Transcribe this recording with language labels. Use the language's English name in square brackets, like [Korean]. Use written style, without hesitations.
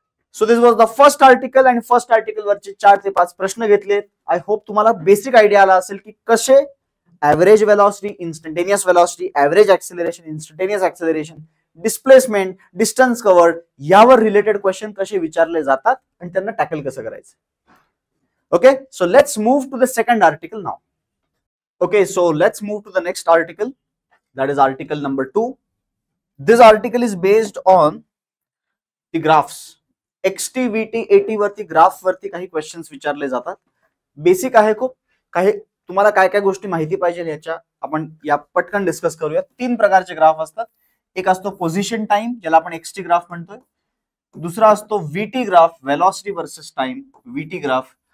[English] So this was the first article and first article [Marathi] वरचे 4 ते 5 प्रश्न घेतले. [English] I hope [Marathi] तुम्हाला बेसिक आयडिया आला असेल की कसे average velocity, instantaneous velocity, average acceleration, instantaneous acceleration, displacement, distance covered यावर रिलेटेड क्वेश्चन कसे विचारले जातात आणि त्यांना टॅकल कसं करायचं. [English] Okay, so let's move to the second article now. Okay, so let's move to the next article. That is article number 2. This article is based on the graphs. [Marathi] XT, VT, AT वरती graph वरती काही questions विचारले जातात. Basic आहे खूप. काही तुम्हाला काय काय गोष्टी माहिती पाहिजे याच्या आपण या पटकन डिस्कस करूया. 3 प्रकारचे ग्राफ असतात. एक असतो पोझिशन टाइम, ज्याला आपण XT ग्राफ म्हणतोय. दुसरा असतो VT graph, velocity versus time, VT graph.